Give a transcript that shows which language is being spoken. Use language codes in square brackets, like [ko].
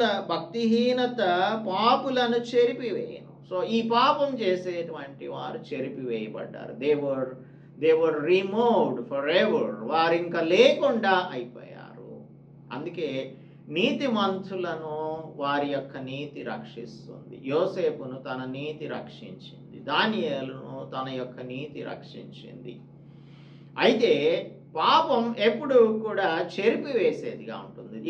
[te] భక్తిహీనత పాపులను చెరిపివేయను. సో ఈ పాపం చేసేటువంటి వారు చెరిపివేయబడ్డారు. [en] they were removed forever. [te] వారు ఇంకా లేకుండా అయిపోయారు. అందుకే నీతిమంతులను వారి యొక్క నీతి రక్షిస్తుంది. యోసేపును తన నీతి రక్షించింది. దానియేలును తన యొక్క నీతి రక్షించింది. అయితే పాపం ఎప్పుడు కూడా చెరిపివేసేదిగా ఉంటుంది.